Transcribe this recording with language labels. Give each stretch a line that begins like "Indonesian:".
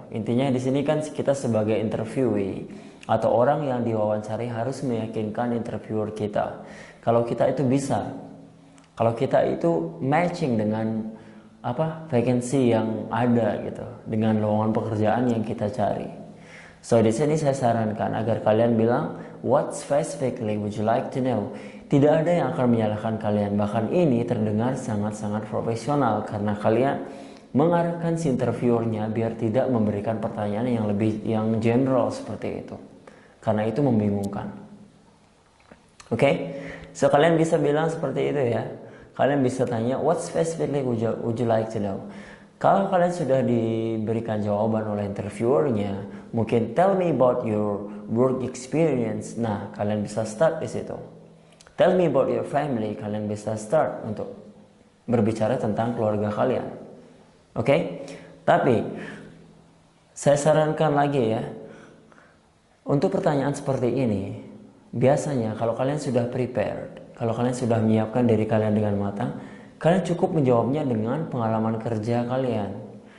Indonesian: Intinya di sini kan kita sebagai interviewee atau orang yang diwawancari harus meyakinkan interviewer kita kalau kita itu bisa, kalau kita itu matching dengan vacancy yang ada gitu, dengan lowongan pekerjaan yang kita cari. So di sini saya sarankan agar kalian bilang
English: what specifically would you like to know.
Indonesian: Tidak ada yang akan menyalahkan kalian, bahkan ini terdengar sangat-sangat profesional karena kalian mengarahkan si interviewernya biar tidak memberikan pertanyaan yang general seperti itu. Karena itu membingungkan. Oke? So kalian bisa bilang seperti itu ya. Kalian bisa tanya
English: what specifically would you like to know.
Indonesian: Kalau kalian sudah diberikan jawaban oleh interviewernya, mungkin
English: tell me about your work experience.
Indonesian: Nah, kalian bisa start di situ.
English: Tell me about your family.
Indonesian: Kalian bisa start untuk berbicara tentang keluarga kalian. Oke? Tapi saya sarankan lagi ya, untuk pertanyaan seperti ini, biasanya kalau kalian sudah prepared, kalau kalian sudah menyiapkan diri kalian dengan matang, kalian cukup menjawabnya dengan pengalaman kerja kalian.